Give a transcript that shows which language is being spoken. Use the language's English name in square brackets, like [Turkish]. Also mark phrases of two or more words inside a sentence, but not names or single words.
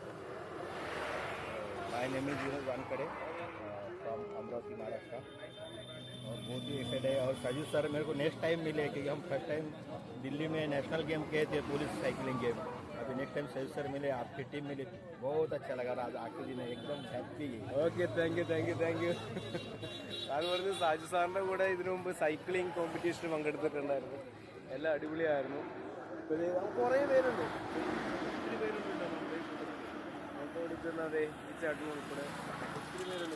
[English] My name is Vinod Wankade from Amravati, Maharashtra. [Hindi] और बहुत ही एक्साइटेड है. और साजू सर मेरे को [English] next time [Hindi] मिले, क्योंकि हम [English] first time [Hindi] दिल्ली में [English] national game [Hindi] किए थे, [English] police cycling game. [Hindi] अभी [English] next time [Hindi] साजू सर मिले, आपकी टीम मिली, बहुत अच्छा लगा. आज आखिरी दिन एकदम हैप्पी. [English] Okay, thank you. [Malayalam] സാറ് പറഞ്ഞു സാജു സാറിന്റെ കൂടെ ഇതിനു മുമ്പ് [English] cycling competition [Malayalam] പങ്കെടുത്തിട്ടുണ്ടായിരുന്നു. എല്ലാം അടിപൊളിയായിരുന്നു. കുറേ പേരുണ്ട്, ഒത്തിരി പേരുണ്ട് ഫോട്ടോ എടുക്കുന്നത് ഈ ചേട്ടൻ ഉൾപ്പെടെ ഒത്തിരി പേരുണ്ട്.